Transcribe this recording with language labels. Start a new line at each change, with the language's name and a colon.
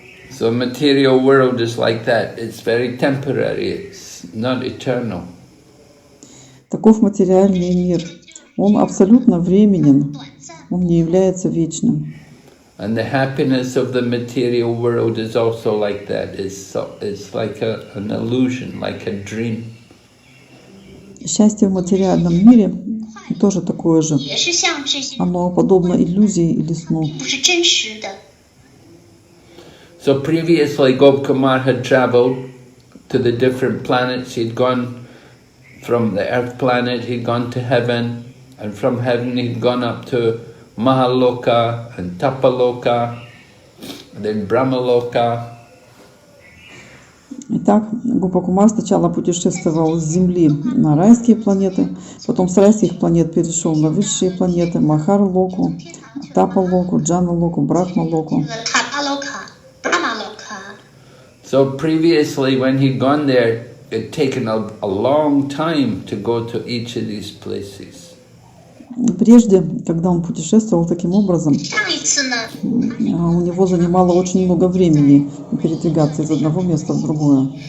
English: So material world is like that. It's very temporary. It's not eternal.
Russian: Таков материальный мир. Он абсолютно временен, он не является вечным.
English: And the happiness of the material world is also like that. It's like an illusion, like a dream.
Russian: Счастье в материальном мире тоже такое же.
Chinese: 也是像这些，
Russian: Оно подобно иллюзии или сну.
Chinese: 不是真实的。
English: So previously Gopkumar had traveled to the different planets. He'd gone from the earth planet, he'd gone to heaven, and from heaven he'd gone up to Mahaloka and Tapaloka, and then Brahmaloka.
Russian: Итак, Гопакумар сначала путешествовал с Земли на райские планеты, потом с райских планет перешел на высшие планеты, Махар-локу, Тапа-локу, Джана-локу, Брахма-локу.
Chinese: 塔巴罗卡、布拉马罗卡。
English: So previously when he'd gone there, it'd taken a long time to go to each of these places.
Russian: Прежде, когда он путешествовал таким образом,
Chinese: 上一次呢，
Russian: у него занимало очень много времени передвигаться из одного места в другое.